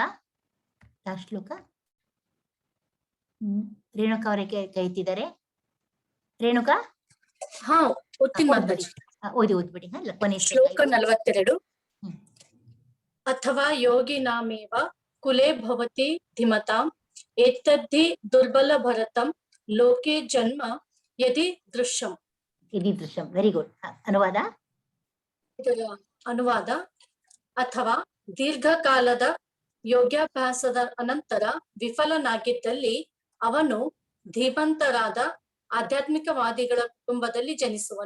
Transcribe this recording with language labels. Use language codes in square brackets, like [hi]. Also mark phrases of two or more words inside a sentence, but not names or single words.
[kn] ಶ್ಲೋಕ ರೇಣುಕಾ ಅವರೇ ಕೈ ಎತ್ತಿದ್ದಾರೆ. ರೇಣುಕಾ ಓದ್ಬಿಡಿ. ಕೊನೆ [sa] ಶ್ಲೋಕ 42. ಅಥವಾ ಯೋಗಿನಾಮೇವ ಕುಲೇ ಭವತಿ ಧಿಮತಾಂ ಏತದ್ಧಿ ದುರ್ಬಲ ಭರತಂ ಲೋಕೆ ಜನ್ಮ ಯದಿ ದೃಶ್ಯಂ. [en] very good. [kn] ಅನುವಾದ ಅಥವಾ ದೀರ್ಘಕಾಲದ ಯೋಗಾಭ್ಯಾಸದ ಅನಂತರ ವಿಫಲನಾಗಿದ್ದಲ್ಲಿ ಅವನು ಧೀಮಂತರಾದ ಆಧ್ಯಾತ್ಮಿಕವಾದಿಗಳ ಕುಟುಂಬದಲ್ಲಿ ಜನಿಸುವನು.